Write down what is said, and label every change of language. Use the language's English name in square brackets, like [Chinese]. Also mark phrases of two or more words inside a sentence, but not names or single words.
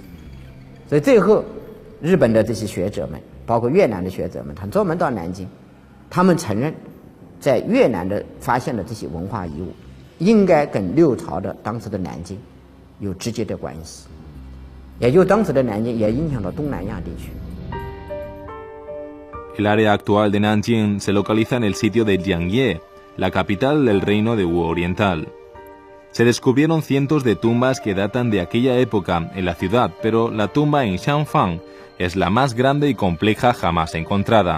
[Chinese] 所以最后，日本的这些学者们，包括越南的学者们，他专门到南京，他们承认，在越南的发现的这些文化遗物，应该跟六朝的当时的南京有直接的关系，也就当时的南京也影响到东南亚地区。 [Spanish] El área actual de Nanjing se localiza en el sitio de Jiangye, la capital del reino de Wu Oriental. Se descubrieron cientos de tumbas que datan de aquella época en la ciudad, pero la tumba en Xianfang es la más grande y compleja jamás encontrada.